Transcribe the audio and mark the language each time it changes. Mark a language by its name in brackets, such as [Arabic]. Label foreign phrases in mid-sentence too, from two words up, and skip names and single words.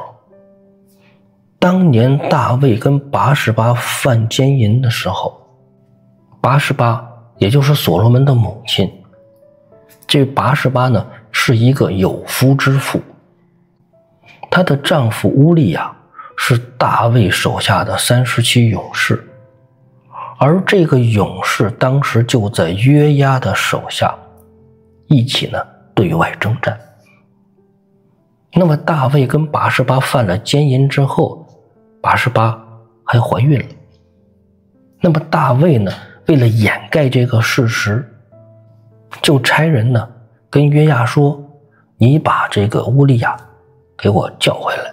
[Chinese] 當年大衛跟拔示巴犯奸淫的時候，拔示巴也就是所羅門的母親，這拔示巴呢是一個有夫之婦，她的丈夫烏利亞是大衛手下的37勇士，而這個勇士當時就在約押的手下一起呢對外征戰。那麼大衛跟拔示巴犯了奸淫之後，拔示巴還懷孕了。那麼大衛呢，為了掩蓋這個事實，就差人呢跟約押說，你把這個烏利亞給我叫回來。